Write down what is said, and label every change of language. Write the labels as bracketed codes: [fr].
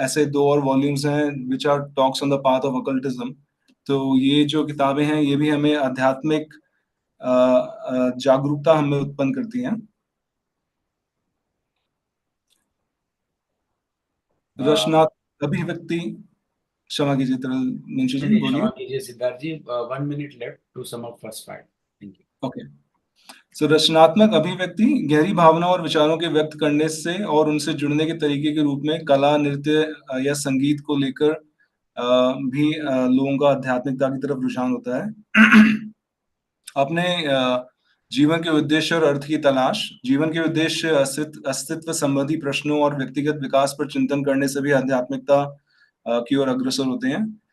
[hi] ऐसे 2 और वॉल्यूम्स हैं [en] Which are talks on the path of occultism. [hi] तो ये जो किताबें हैं ये भी हमें आध्यात्मिक जागरूकता हमें उत्पन्न करती हैं। रचनात्मक अभिव्यक्ति, क्षमा कीजिए तरल मुंशी जी, बोलिए। क्षमा कीजिए सिद्धार्थ जी, [en] 1 minute left to sum up first part. Thank you. Okay. [hi] सो रचनात्मक अभिव्यक्ति गहरी भावना और विचारों के व्यक्त करने से और उनसे जुड़ने के तरीके के रूप में कला, नृत्य या संगीत को लेकर भी लोगों का आध्यात्मिकता की तरफ रुझान होता है। अपने जीवन के उद्देश्य और अर्थ की तलाश, जीवन के उद्देश्य, अस्तित्व संबंधी प्रश्नों और व्यक्तिगत विकास पर चिंतन करने से भी आध्यात्मिकता की ओर अग्रसर होते हैं।